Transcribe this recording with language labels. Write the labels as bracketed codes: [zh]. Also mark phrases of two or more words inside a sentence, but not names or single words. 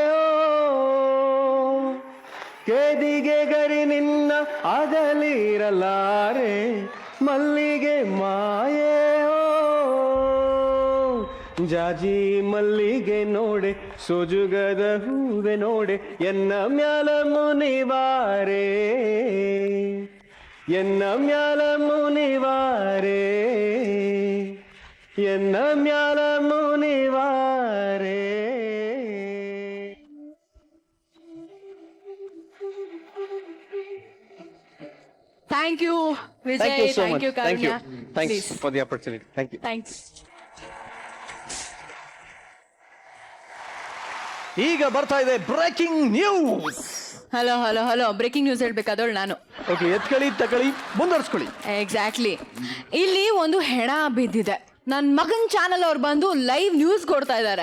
[kn] ಕೇದಿಗೆ ಗರಿ ನಿನ್ನ ಅಗಲಿರಲಾರೆ, ಮಲ್ಲಿಗೆ ಮಾಯೆ ಜಾಜಿ ಮಲ್ಲಿಗೆ ನೋಡೆ, ಸೋಜುಗದ ಹೂವೆ ನೋಡೆ, ಎನ್ನ ಮ್ಯಾಲ ಮುನಿವಾರೆ, ಎನ್ನ ಮ್ಯಾಲ ಮುನಿವಾರೆ, ಎನ್ನ ಮ್ಯಾಲ ಮುನಿವಾರೆ. [en] Thank you, Vijay. Thank you so much. Thank you, Karunya. Thanks Please. for the opportunity. Thank you. Thanks. [kn] ಈಗ ಬರ್ತಾ ಇದೆ [en] breaking news. [kn] ಹಲೋ [en] breaking news [kn] ಹೇಳ್ಬೇಕಾದವಳು ನಾನು. ಓಕೆ, ಎತ್ಕೊಳ್ಳಿ, ತಕೊಳ್ಳಿ, ಮುಂದುವರ್ಸ್ಕೊಳ್ಳಿ. ಎಕ್ಸಾಕ್ಟ್ಲಿ. ಇಲ್ಲಿ ಒಂದು ಹೆಣ ಬಿದ್ದಿದೆ. ನನ್ನ ಮಗನ್ ಚಾನಲ್ ಅವ್ರು ಬಂದು [en] live news [kn] ಕೊಡ್ತಾ ಇದ್ದಾರೆ.